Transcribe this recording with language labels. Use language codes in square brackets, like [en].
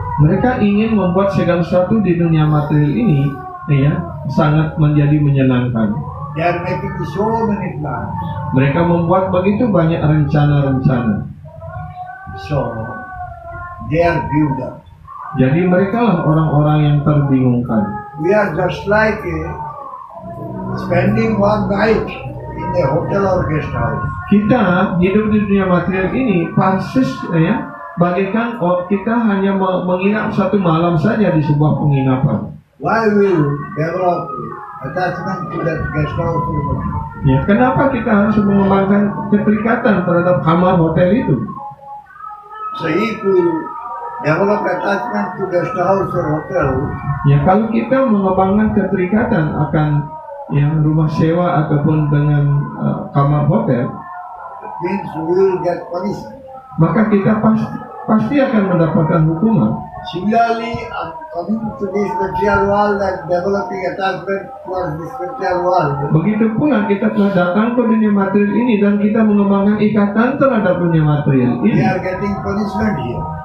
[id] mereka ingin membuat segala sesuatu di dunia material ini, ya, sangat menjadi menyenangkan. [en] They are making so many plans. [id] Mereka membuat begitu banyak rencana-rencana. [en] So they are built up. [id] Jadi mereka lah orang-orang yang terbingungkan. [en] We are just like spending one night in a hotel or guest house. [id] Kita hidup di dunia material ini persis, ya, bagaikan kita hanya menginap satu malam saja di sebuah penginapan. [en] Why will develop attachment to that guest house? [id] Ya, kenapa kita harus mengembangkan keterikatan terhadap kamar hotel itu? [en] So if we develop attachment to guest house or hotel, [id] Ya, kalau kita mengembangkan keterikatan akan yang rumah sewa ataupun dengan kamar hotel, [en] it means we will get punishment. [id] maka kita pasti akan mendapatkan hukuman. [en] Similarly, coming to this material world and developing attachment towards this material world, [id] Begitu pula kita telah datang ke dunia material ini dan kita mengembangkan ikatan terhadap dunia material [en] we [id] ini, [en] are getting punishment here.